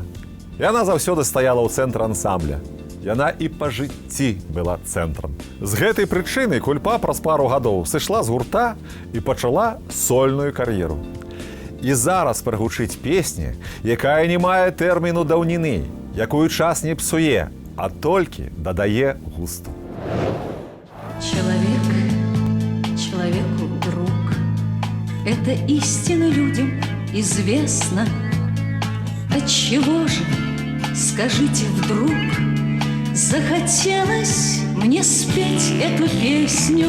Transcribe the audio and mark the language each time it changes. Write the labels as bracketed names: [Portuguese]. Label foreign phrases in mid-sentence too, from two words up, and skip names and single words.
[Belarusian] Яна заўсёды стаяла ў цэнтры ансамбля. Яна і па жыцці была цэнтрам. З гэтай прычыны Кульпа праз пару гадоў сышла з гурта і пачала сольную кар'еру. І зараз прагучыць песня, якая не мае тэрміну даўніны, якую час не псуе, а толькі дадае густу. [Russian] Человек человеку друг. Это истина людям известно. Отчего же, скажите вдруг, захотелось мне спеть эту песню?